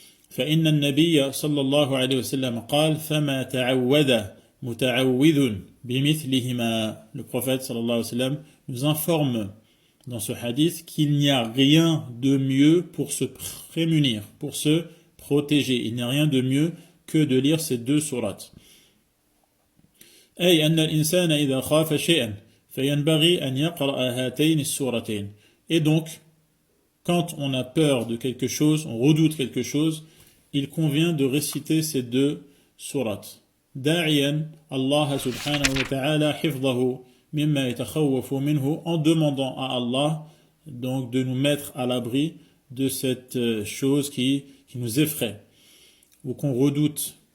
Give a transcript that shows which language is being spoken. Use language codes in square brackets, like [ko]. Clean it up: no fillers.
[ar] فإن النبي صلى الله عليه وسلم قال فما تعوذ متعوذ بمثلهما. [fr] Le prophète صلى الله عليه وسلم nous informe dans ce hadith qu'il n'y a rien de mieux pour se prémunir, pour se protéger. Il n'y a rien de mieux que de lire ces deux sourates. [ar] أي أن الإنسان إذا خاف شيئا فينبغي أن يقرأ هاتين السورتين. [fr] Et donc, quand on a peur de quelque chose, on redoute quelque chose, il convient de réciter ces deux sourates. [ar] داعيا الله سبحانه وتعالى حفظه مما يتخوف منه, [fr] en demandant à Allah donc de nous mettre à l'abri de cette chose qui nous effraie ou qu'on redoute.